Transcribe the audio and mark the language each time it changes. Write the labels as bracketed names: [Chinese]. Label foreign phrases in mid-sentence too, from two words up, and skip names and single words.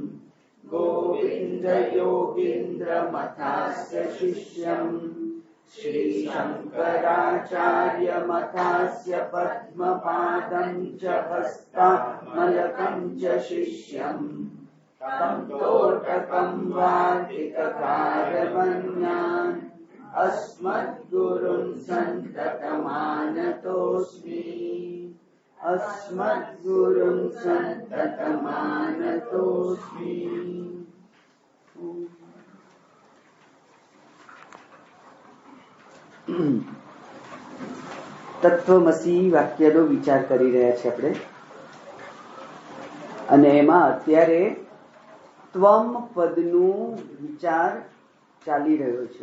[Sanskrit] गोविन्दयोगीन्द्रमथास्य शिष्यं श्रीशङ्कराचार्यमथास्य पद्मपादं च हस्तामलकं च शिष्यं तं तोटकं वार्तिककारमन्यान् अस्मद्गुरुन् सन्ततमानतोऽस्मि अस्मद्गुरुन् सन्ततमानतोऽस्मि। [Gujarati] તત્વમસી વાક્યનો વિચાર કરી રહ્યા છે આપણે, અને એમાં અત્યારે ત્વમ પદનું વિચાર ચાલી રહ્યો છે.